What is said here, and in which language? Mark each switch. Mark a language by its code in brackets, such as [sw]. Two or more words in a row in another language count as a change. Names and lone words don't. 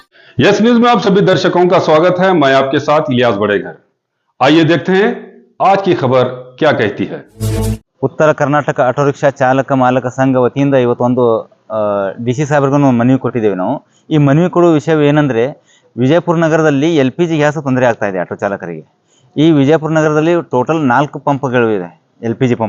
[hi] यस न्यूज में आप सभी दर्शकों का स्वागत है। मैं आपके साथ इलियास बड़ेघर। आइए देखते हैं आज की खबर क्या कहती है। [kn] ಉತ್ತರ ಕರ್ನಾಟಕ ಆಟೋ ರಿಕ್ಷಾ ಚಾಲಕ ಮಾಲಕ ಸಂಘ ವತಿಯಿಂದ ಇವತ್ತೊಂದು ಡಿ ಸಿ ಸಾಹೇಬ್ರಿಗೂ ಮನವಿ ಕೊಟ್ಟಿದ್ದೇವೆ ನಾವು. ಈ ಮನವಿ ಕೊಡುವ ವಿಷಯ ಏನಂದರೆ, ವಿಜಯಪುರ ನಗರದಲ್ಲಿ [en] LPG gas [kn] ತೊಂದರೆ ಆಗ್ತಾ ಇದೆ ಆಟೋ ಚಾಲಕರಿಗೆ. ಈ ವಿಜಯಪುರ ನಗರದಲ್ಲಿ ಟೋಟಲ್ 4 ಪಂಪ್ಗಳಿವೆ LPG ಪಂಪ್.